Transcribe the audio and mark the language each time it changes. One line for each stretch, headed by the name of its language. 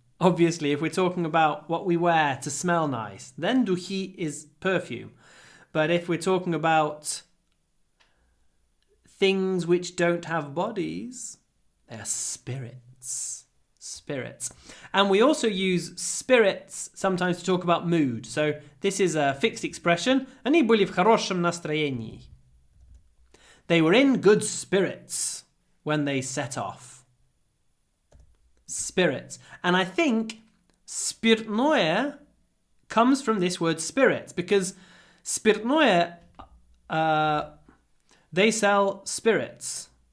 English: Obviously, if we're talking about what we wear to smell nice, then duhi is perfume. But if we're talking about things which don't have bodies, they are spirits. Spirits. And we also use spirits sometimes to talk about mood. So this is a fixed expression.
Russian: Они были в хорошем настроении.
English: They were in good spirits when they set off. Spirits. And I think спиртное comes from this word spirits, because спиртное, they sell spirits.